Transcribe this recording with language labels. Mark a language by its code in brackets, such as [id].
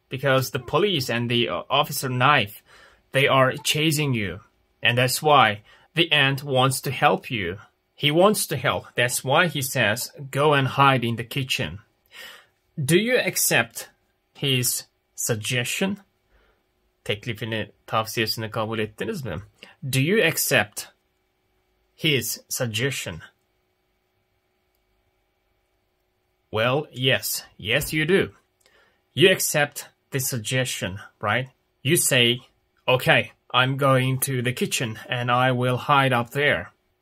[en] Because the police and the officer Knife, they are chasing you. And that's why the ant wants to help you. He wants to help. That's why he says, go and hide in the kitchen. Do you accept his suggestion? [tr] Teklifini, tavsiyesini kabul ettiniz mi? [en] Do you accept his suggestion? Well, yes. Yes, you do. You accept the suggestion, right? You say, okay, I'm going to the kitchen and I will hide up there.